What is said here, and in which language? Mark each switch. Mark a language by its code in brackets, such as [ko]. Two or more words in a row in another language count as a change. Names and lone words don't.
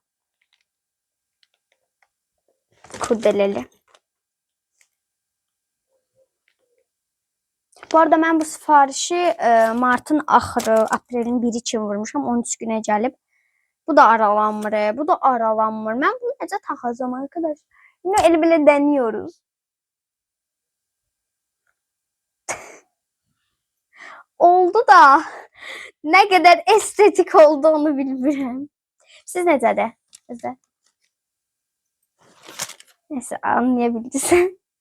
[tr] Kurdeleli. [az] Bu arada mən bu sifarişi martın axırı, aprelin 1-i kimi vurmuşam. 13 günə gəlib. Bu da aralanmır. Bu da aralanmır. Mən bunu necə taxacağım arkadaş? [tr] Yine [az] elə belə [tr] deniyoruz. Oldu da ne kadar estetik olduğunu bilmiyorum. [az] Siz necədir? Sizdə? [tr] Neyse anlayabildiniz.